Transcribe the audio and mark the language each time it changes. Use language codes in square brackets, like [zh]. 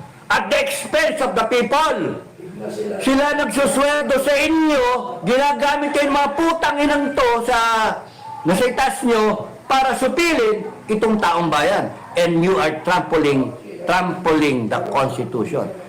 [en] At the expense of the people. [tl] Sila nagsusweldo sa inyo, ginagamit kayo mga putang inang to nasa itas nyo para supilin itong taong bayan. [en] And you are trampling the Constitution.